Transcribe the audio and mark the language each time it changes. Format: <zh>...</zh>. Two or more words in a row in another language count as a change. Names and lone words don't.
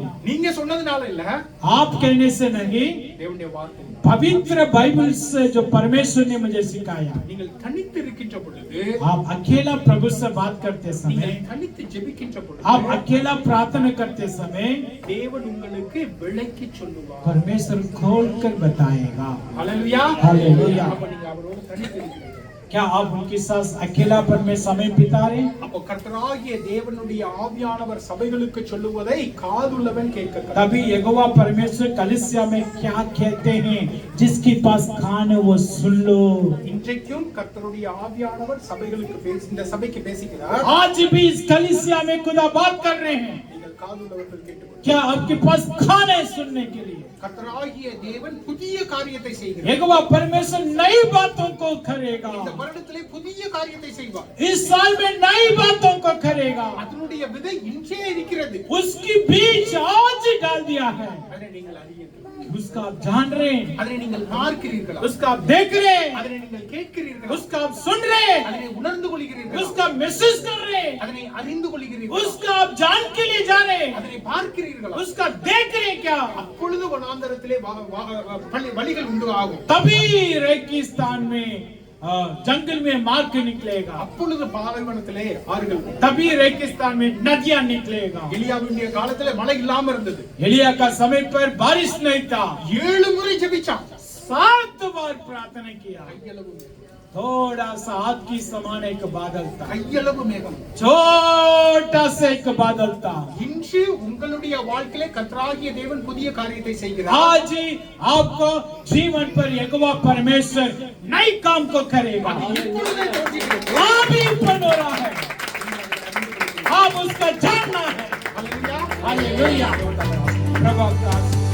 <ta>நீங்க சொன்னதுனால இல்ல,</ta> <hi>आप कहने से नहीं,</hi> <ta>தேவனுடைய வார்த்தை.</ta> <hi>पवित्र बाइबल से जो परमेश्वर ने मुझे सिखाया।</hi> <ta>நீங்கள் தனித்து இருக்கின்ற பொழுது,</ta> <hi>आप अकेला प्रभु से बात करते</hi> <ta>நீங்கள்</ta> <hi>समय,</hi> <ta>தனித்து ஜெபிக்கின்ற</ta> <hi>आप</hi> <ta>பொழுது</ta> <hi>अकेला प्रार्थना करते समय</hi> <ta>தேவன் உங்களுக்கு விளக்கி சொல்லுவார்.</ta> <hi>परमेश्वर खोल कर बताएगा।</hi> <ta>ஹல்லேலூயா. ஹல்லேலூயா। அப்ப நீங்க அவரோடு தனித்து இருக்கிறீங்க.</ta> <hi>क्या आप उनके साथ अकेलापन में समय बिता रहे हैं?</hi> <ta>அப்ப கர்த்தராகிய தேவனுடைய ஆவியானவர் சபைகளுக்கு சொல்லுவதை காதுள்ளவன் கேட்க.</ta> <hi>तभी यहोवा परमेश्वर कलीसिया में क्या कहते हैं, जिसके पास कान है वो सुन लो।</hi> <ta>இன்றைக்கும் கர்த்தருடைய ஆவியானவர் சபைகளுக்கு இந்த சபைக்கு பேசுகிறார்.</ta> <hi>आज भी इस कलीसिया में खुदा बात कर रहे हैं।</hi> <ta>நீங்கள் காதுள்ளவர்கள் கேட்டுக்கொள்ளுங்கள்.</ta> <hi>क्या आपके पास कान है सुनने के लिए?</hi> <ta>கர்த்தராகிய தேவன் புதிய காரியத்தை செய்கிறார்.</ta> <hi>यहोवा परमेश्वर नई बातों को करेगा।</hi> <ta>இந்த வருடத்திலே புதிய காரியத்தை செய்வார்.</ta> <hi>इस साल में नई बातों को करेगा।</hi> <ta>அதனுடைய விதை இன்றே இருக்கிறது.</ta> <hi>उसकी बीज आज डाल दिया है।</hi> <ta>அதை நீங்கள் அறியீர்கள்.</ta> <hi>उसका आप जान रहे हैं,</hi> <ta>அதை நீங்கள் பார்க்கிறீர்களா?</ta> <hi>उसका आप देख रहे हैं,</hi> <ta>அதை நீங்கள் கேட்கிறீர்களா?</ta> <hi>उसका आप सुन रहे हैं,</hi> <ta>அதை உணர்ந்து கொள்கிறீர்களா?</ta> <hi>उसका मैसेज कर रहे हैं,</hi> <ta>அதை அறிந்து கொள்கிறீர்களா?</ta> <hi>उसका आप जान के लिए जा रहे हैं,</hi> <ta>அதை பார்க்கிறீர்களா?</ta> <hi>उसका देख रहे हैं क्या?</hi> <ta>அப்பொழுது வனாந்தரத்திலே வழிகள் உண்டு ஆகும்.</ta> <hi>तभी रेगिस्तान में जंगल में मार्ग निकलेगा।</hi> <ta>அப்பொழுது பாலைவனத்திலே ஆறுகள் உண்டு.</ta> <hi>तभी रेगिस्तान में नदियां निकलेगा।</hi> <ta>எலியாவுடைய காலத்திலே மழை இல்லாம இருந்தது.</ta> <hi>एलिया का समय पर बारिश नहीं था।</hi> <ta>7 முறை ஜெபிச்சான்.</ta> <hi>7 बार प्रार्थना किया।</hi> <ta>கையளவு மேகம்.</ta> <hi>थोड़ा सा हाथ की समान एक बादल था,</hi> <ta>கையளவு மேகம்.</ta> <hi>छोटा सा एक बादल था।</hi> <ta>இன்று உங்களுடைய வாழ்க்கையிலே கர்த்தராகிய தேவன் புதிய காரியத்தை செய்கிறார்.</ta> <hi>आज ही आपको जीवन पर यहोवा परमेश्वर नई काम को करेगा।</hi> <ta>இப்பொழுதே தோன்றுகிறது.</ta> <hi>अभी बन हो रहा है, आप उसका जानना है।</hi> <ta>ஹல்லேலூயா.</ta> <hi>हालेलुया। प्रभु आपका</hi>